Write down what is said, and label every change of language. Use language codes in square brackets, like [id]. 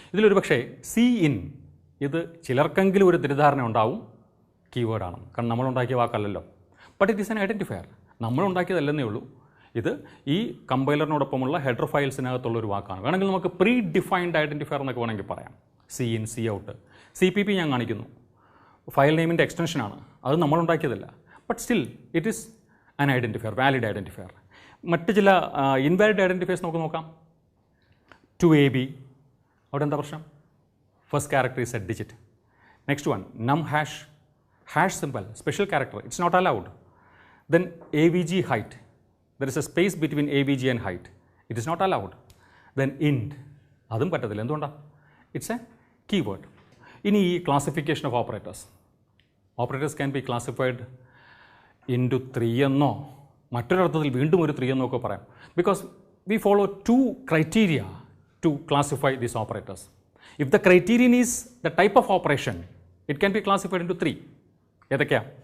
[ml] ഇതിലൊരു പക്ഷേ CIN ഇത് ചിലർക്കെങ്കിലും ഒരു തെറ്റിദ്ധാരണ ഉണ്ടാവും, കീവേഡാണ്. കാരണം നമ്മളുണ്ടാക്കിയ വാക്കല്ലല്ലോ. [en] But it is an identifier. [ml] നമ്മളുണ്ടാക്കിയതല്ലെന്നേ ഉള്ളൂ. ഇത് ഈ കമ്പൈലറിനോടൊപ്പമുള്ള ഹെഡർ ഫയൽസിനകത്തുള്ളൊരു വാക്കാണ്. വേണമെങ്കിൽ നമുക്ക് പ്രീ ഡിഫൈൻഡ് ഐഡൻറ്റിഫയർ എന്നൊക്കെ വേണമെങ്കിൽ പറയാം. CIN, Cout, CPP ഞാൻ കാണിക്കുന്നു. ഫയൽ നെയിമിൻ്റെ എക്സ്റ്റൻഷനാണ്, അത് നമ്മളുണ്ടാക്കിയതല്ല. [en] But still it is an identifier, valid identifier. [ml] മറ്റ് ചില ഇൻവാലിഡ് ഐഡൻറ്റിഫയേഴ്സ് നമുക്ക് നോക്കാം. 2AB, അവിടെ എന്താ പ്രശ്നം? [en] First character is a digit. Next one, num hash simple, special character, it's not allowed. Then AVG height, there is a space between AVG and height, it is not allowed. Then int, [ml] അതും പറ്റത്തില്ല. എന്തുകൊണ്ടാണ്? [en] It's a keyword. [ml] ഇനി ഈ classification of operators. [en] operators can be classified into 3 [ml] എന്നോ മറ്റൊരർത്ഥത്തിൽ വീണ്ടും ഒരു 3 എന്നൊക്കെ പറയാം. [en] Because we follow 2 criteria to classify these operators. If the criterion is the type of operation, it can be classified into 3. [ml] ഏതൊക്കെയാ?